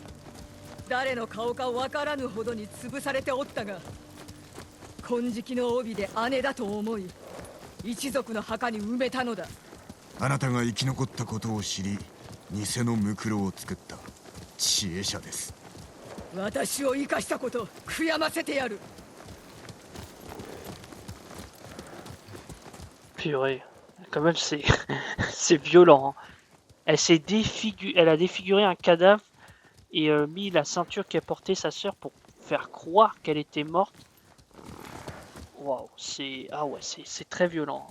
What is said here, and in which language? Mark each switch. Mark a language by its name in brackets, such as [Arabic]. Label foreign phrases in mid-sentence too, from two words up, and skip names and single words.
[Japanese] 誰の顔かわからぬほどに潰されておったが、金色の帯で姉だと思い一族の墓に埋めたのだ。あなたが生き残ったことを知り、偽のムクロを作った知恵者です。私を生かしたこと悔やませてやる。 [French] Purée, quand même c'est c'est violent. Hein. Elle a défiguré un cadavre et mis la ceinture qu'a portée sa sœur pour faire croire qu'elle était morte. Waouh, c'est c'est très violent.